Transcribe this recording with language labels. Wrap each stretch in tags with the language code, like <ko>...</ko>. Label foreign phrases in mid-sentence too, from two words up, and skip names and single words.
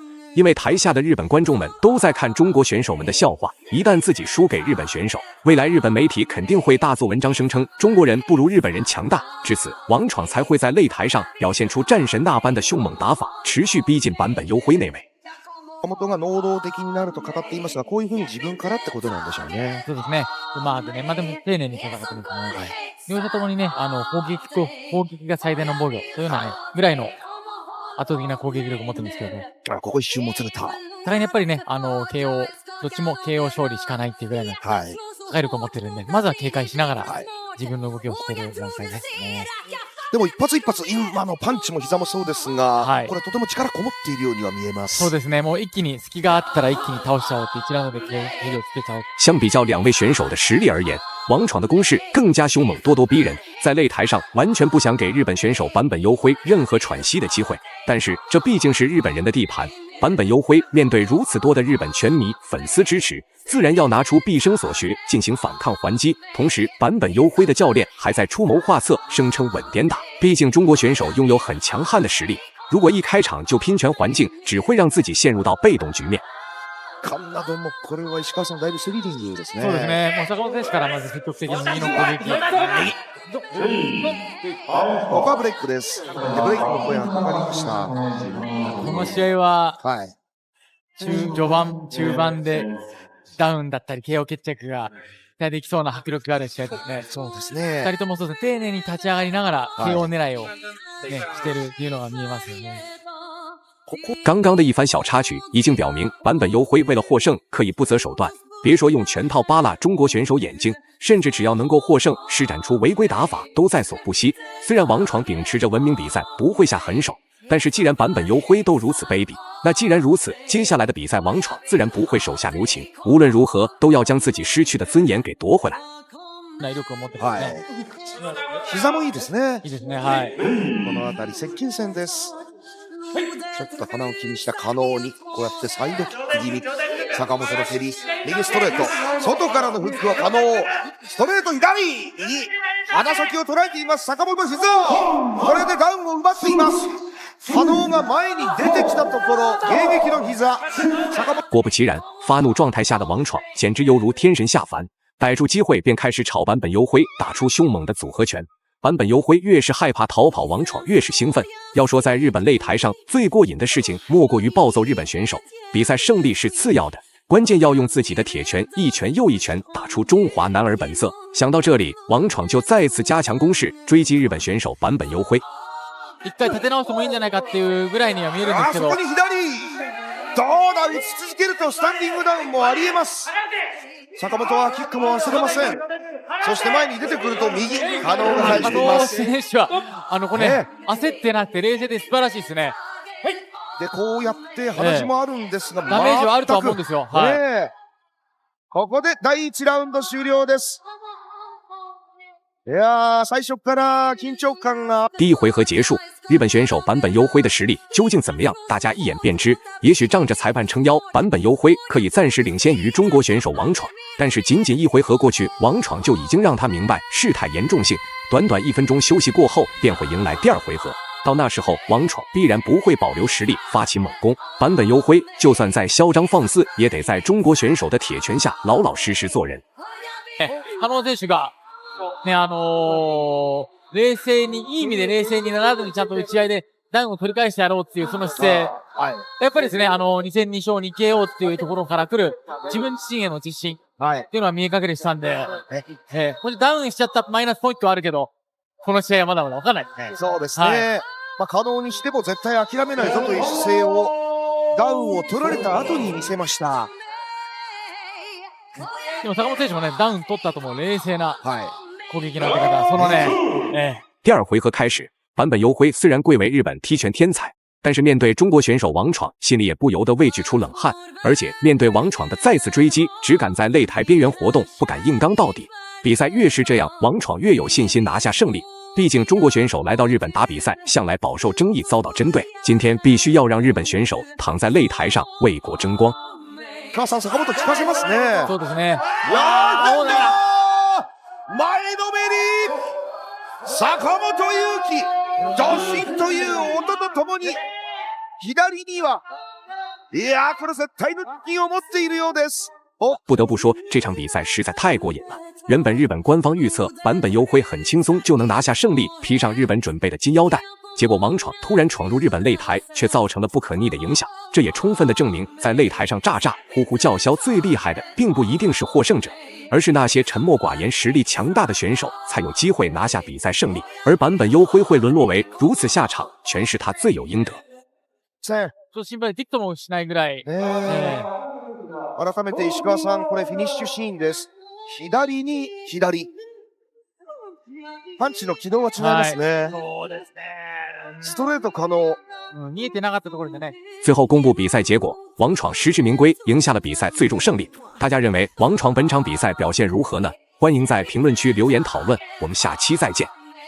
<zh>因为台下的日本观众们都在看中国选手们的笑话，一旦自己输给日本选手，未来日本媒体肯定会大做文章，声称中国人不如日本人强大。至此，王闯才会在擂台上表现出战神那般的凶猛打法，持續逼近坂本優辉那位。</zh> <ja>坂本が能動的になると語っていますが、こういうふうに自分からってことなんでしょうね。そうですね。うまくね、でも丁寧に戦ってますね。両者ともにね、攻撃が最大の防御というようなね、ぐらいの圧倒的な攻撃力を持ってるんですけどね。ここ一瞬もつれた。互いにやっぱりね、KO、どっちも KO 勝利しかないっていうぐらいの破壊力を持ってるんで、まずは警戒しながら、自分の動きをしている段階ですね。でも一発一発、今のパンチも膝もそうですが、これとても力こもっているようには見えます。そうですね。もう一気に隙があったら一気に倒しちゃおうって1ラウンドで蹴りをつけちゃおう。</ja> <zh>相比较两位选手的实力而言，王闯的攻势更加凶猛，咄咄逼人，在擂台上完全不想给日本选手坂本优辉任何喘息的机会。但是这毕竟是日本人的地盘，坂本优辉面对如此多的日本拳迷粉丝支持，自然要拿出毕生所学进行反抗还击。同时，坂本优辉的教练还在出谋划策，声称稳点打。毕竟中国选手拥有很强悍的实力，如果一开场就拼拳还击，只会让自己陷入到被動局面。</zh> <ja>カンナドもこれは石川さんだいぶスリリングですね。そうですね。もう坂本選手からまず積極的に右の攻撃。ここはブレイクです。でブレイクの声がかかりました。この試合は、序盤、中盤でダウンだったり KO 決着が期待できそうな迫力がある試合ですね。そうですね。 2人ともそうですね。丁寧に立ち上がりながら KO 狙いを、ね、してるっていうのが見えますよね。</ja> <zh>刚刚的一番小插曲已经表明，坂本优辉为了获胜可以不择手段，别说用拳套扒拉中国选手眼睛，甚至只要能够获胜，施展出违规打法都在所不惜。虽然王闯秉持着文明比赛不会下狠手，但是既然坂本优辉都如此卑鄙，那既然如此，接下来的比赛王闯自然不会手下留情，无论如何都要将自己失去的尊严给夺回来。</zh> <ja>膝もいいですね。いいですね。はい。この辺り接近戦です。ちょっと鼻を気にした加納にこうやってサイドキック気味、坂本の蹴り、右ストレート、外からのフックは加納、ストレート左、右鼻先を捉えています坂本静雄、これでダウンを奪っています。加納が前に出てきたところ、迎撃の膝。</ja> <zh>果不其然，发怒状态下的王闯简直犹如天神下凡，逮住机会便开始朝坂本优辉打出凶猛的组合拳。坂本优辉越是害怕逃跑，王闯越是兴奋。要说在日本擂台上最过瘾的事情，莫过于暴揍日本选手。比赛胜利是次要的，关键要用自己的铁拳一拳又一拳打出中华男儿本色。想到这里，王闯就再次加强攻势，追击日本选手坂本優辉。</zh> <ja>一回立て直してもいいんじゃないかっていうぐらいには見えるんですけど。そこに左、どうだ、打ち続けるとスタンディングダウンもありえます。坂本はキックも忘れません。そして前に出てくると右、加納が返しています。加納選手はこれ、焦ってなくて冷静で素晴らしいですね。でこうやって話もあるんですが、ダメージはあるとは思うんですよ。ここで第1ラウンド終了です。いやー、最初から緊張感が。</ja> <zh>第一回合结束， 日本选手坂本优辉的实力究竟怎么样？大家一眼便知。也许仗着裁判撑腰，坂本优辉可以暂时领先于中国选手王闯，但是仅仅一回合过去，王闯就已经让他明白事态严重性。短短1分钟休息过后，便会迎来第2回合。到那时候，王闯必然不会保留实力发起猛攻，坂本优辉就算再嚣张放肆，也得在中国选手的铁拳下老老实实做人。</zh> <ja>加納選手がね冷静にいい意味で冷静にならずにちゃんと打ち合いでダウンを取り返してやろうっていうその姿勢、はい。やっぱりですね2戦2勝に KO っていうところから来る自分自身への自信っはい。ていうのは見え隠れしたんで、これダウンしちゃったマイナスポイントはあるけど、この試合はまだまだ分かんないですね。そうですね。はまあ、可能にしても絶対諦めないぞという姿勢を、ダウンを取られた後に見せました。でも坂本選手もね、ダウン取った後も冷静なはい。攻撃の当て方、そのね、</ja> <zh>第2回合开始，坂本优辉虽然贵为日本踢拳天才，但是面对中国选手王闯，心里也不由得畏惧出冷汗。而且面对王闯的再次追击，只敢在擂台边缘活动，不敢硬刚到底。比赛越是这样，王闯越有信心拿下胜利。毕竟中国选手来到日本打比赛，向来饱受争议，遭到针对。今天必须要让日本选手躺在擂台上为国争光。</zh> <ja>母さん、坂本効かせますね。そうですね。いやー、前のめり坂本勇輝、ドシンという音とともに、左には、いやー、これ絶対の金を持っているようです。</ja> <zh>不得不说，这场比赛实在太过瘾了。原本日本官方预测坂本优辉很轻松就能拿下胜利，披上日本准备的金腰带。结果王闯突然闯入日本擂台，却造成了不可逆的影响。这也充分的证明，在擂台上喳喳呼呼叫嚣最厉害的，并不一定是获胜者，而是那些沉默寡言、实力强大的选手才有机会拿下比赛胜利。而坂本优辉会沦落为如此下场，全是他罪有应得。</zh> <ja>ちょっと心配できっともしないぐらい。改めて石川さん、これフィニッシュシーンです。左に左。パンチの軌道が違いますね。そうですね。ストレート可能。見えてなかったところでね。</ja> <zh>最后公布比赛结果，王闯实至名归，赢下了比赛最终胜利。大家认为王闯本场比赛表现如何呢？欢迎在评论区留言讨论，我们下期再见。</zh>